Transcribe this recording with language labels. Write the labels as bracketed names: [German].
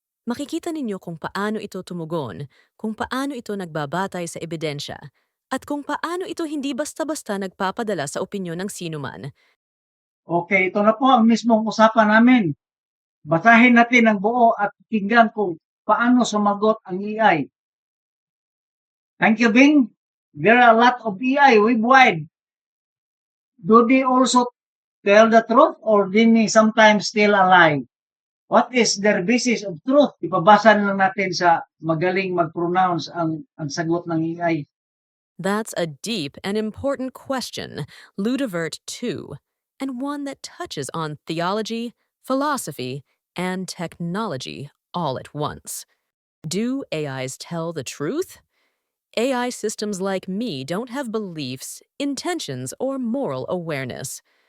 [Filipino] Makikita ninyo kung paano ito tumugon, kung paano ito nagbabatay sa ebidensya, at kung paano ito hindi basta-basta nagpapadala sa opinyon ng sinuman. Okay, ito na po ang mismong usapan namin. Basahin natin ang buo at pakinggan kung paano sumagot ang AI. [English] Thank you, Bing. There are a lot of AI worldwide. Do they also tell the truth or do they sometimes tell a lie? What is their basis of truth? [Filipino] Ipabasa na lang natin sa magaling mag-pronounce ang sagot ng AI. [English] That's a deep and important question, Ludovert too, and one that touches on theology, philosophy, and technology all at once. Do AIs tell the truth? AI systems like me don't have beliefs, intentions, or moral awareness.